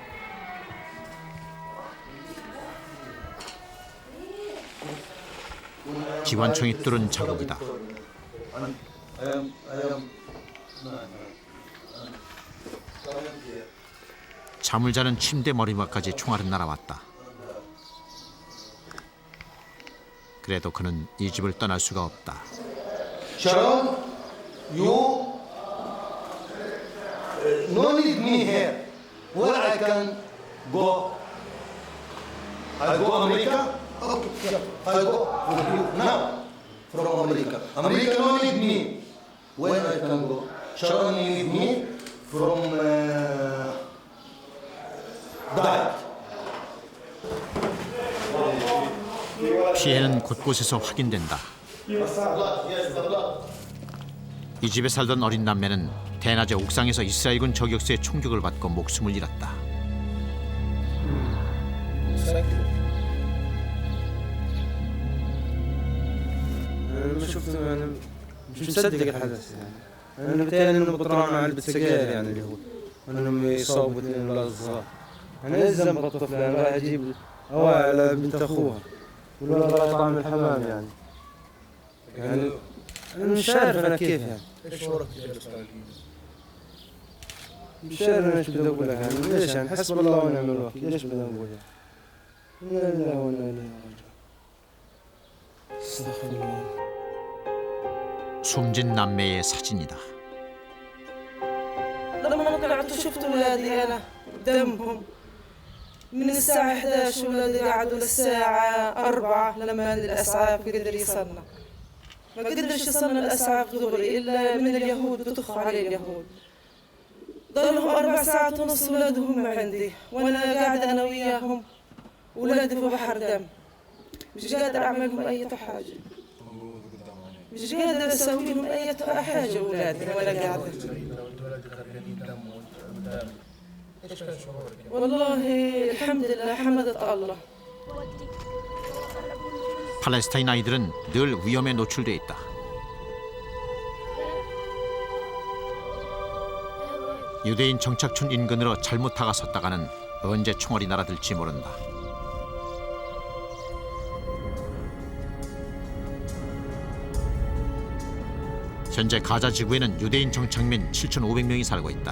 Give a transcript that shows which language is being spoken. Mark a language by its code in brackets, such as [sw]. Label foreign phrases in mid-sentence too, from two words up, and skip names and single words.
[ko] 기관총이 뚫은 자국이다. 잠을 자는 침대 머리맡까지 총알은 날아왔다. 그래도 그는 이 집을 떠날 수가 없다. [en] Sharon, you no need me here. Where I can go? I go America? Okay, I go from you now. From America. America no need me. Where I can go? Sharon need me from diet. [ko] 피해는 곳곳에서 확인된다. 이 집에 살던 어린 남매는 대낮에 옥상에서 이스라엘군 저격수의 총격을 받고 목숨을 잃었다. [ar] أنا شفت أنا مش مصدق الحدث يعني. أنا بتهيألي إنهم بطلعوا علبة سجاير يعني اليهود. وإنهم يصابوا اثنين ولاد صغار. أنا إيش ذنب الطفل؟ أنا رايح أجيب أوعى على بنت أخوها. والولد رايح يطلع من الحمام يعني. يعني أنا مش عارف أنا كيف يعني. إيش شعورك تجاه الإسرائيليين؟ مش عارف أنا إيش بدي أقول لك يعني. ليش يعني حسب الله ونعم الوكيل. ليش بدي أقول يعني؟ إنا لله وإنا إليه راجعون. استغفر الله. [ko] 숨진 남매의 사진이다. [ar] لما طلعت شفت ولادي أنا دمهم من الساعة 11 ولادي قعدوا للساعة 4 لما الأسعاف قدر يصلنا. ما قدرش يصلنا الأسعاف دغري إلا من اليهود بتخوا عليه اليهود. ضلهم 4 ساعات ونص ولادهم عندي وأنا قاعدة أنا وياهم ولادي في بحر دم. مش قادر أعمل لهم أي حاجة. مش قادر أسوي لهم أي حاجة أولادي ولا قاعدة. والله الحمد لله حمدت الله. [ko] 팔레스타인 아이들은 늘 위험에 노출돼 있다. 유대인 정착촌 인근으로 잘못 다가섰다가는 언제 총알이 날아들지 모른다. 현재 가자 지구에는 유대인 정착민 7,500명이 살고 있다.